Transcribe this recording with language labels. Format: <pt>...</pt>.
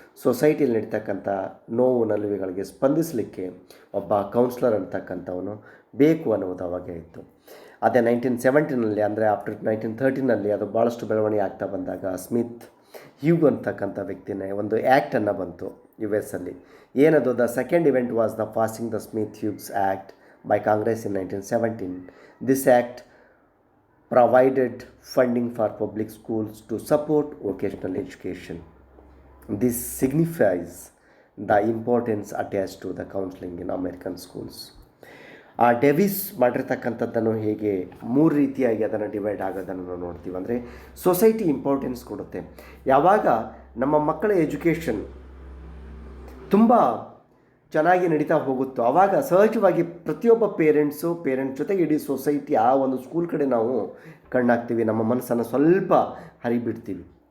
<kn>ಸೊಸೈಟಿಯಲ್ಲಿ ನಡೀತಕ್ಕಂಥ ನೋವು ನಲಿವುಗಳಿಗೆ ಸ್ಪಂದಿಸಲಿಕ್ಕೆ ಒಬ್ಬ ಕೌನ್ಸ್ಲರ್ ಅಂತಕ್ಕಂಥವನು ಬೇಕು ಅನ್ನೋದು ಅವಾಗೇ ಇತ್ತು. ಅದೇ 1970 ಅಂದರೆ ಆಫ್ಟರ್ 1913 ಅದು ಭಾಳಷ್ಟು ಬೆಳವಣಿಗೆ ಆಗ್ತಾ ಬಂದಾಗ ಸ್ಮಿತ್ ಹ್ಯೂಗ್ ಅಂತಕ್ಕಂಥ ವ್ಯಕ್ತಿನೇ ಒಂದು ಆ್ಯಕ್ಟನ್ನು ಬಂತು US ಅಲ್ಲಿ.</kn> <en>ಏನದು, the second event was the passing the Smith Hughes act by Congress in 1917. This act provided funding for public schools to support vocational education. This signifies the importance attached to the counseling in American schools.</en> <kn>ಆ Davis ಮಾಡಿರ್ತಕ್ಕಂಥದ್ದನ್ನು ಹೇಗೆ 3 ರೀತಿಯಾಗಿ ಅದನ್ನು divide ಆಗೋದನ್ನು ನಾವು ನೋಡ್ತೀವಿ. ಅಂದರೆ society importance ಕೊಡುತ್ತೆ. ಯಾವಾಗ ನಮ್ಮ ಮಕ್ಕಳ ಎಜುಕೇಷನ್ ತುಂಬ ಚೆನ್ನಾಗಿ ನಡೀತಾ ಹೋಗುತ್ತೋ ಆವಾಗ ಸಹಜವಾಗಿ ಪ್ರತಿಯೊಬ್ಬ ಪೇರೆಂಟ್ ಜೊತೆಗೆ ಇಡೀ ಸೊಸೈಟಿ ಆ ಒಂದು ಸ್ಕೂಲ್ ಕಡೆ ನಾವು ಕಣ್ಣಾಗ್ತೀವಿ, ನಮ್ಮ ಮನಸ್ಸನ್ನು ಸ್ವಲ್ಪ ಹರಿಬಿಡ್ತೀವಿ.</kn>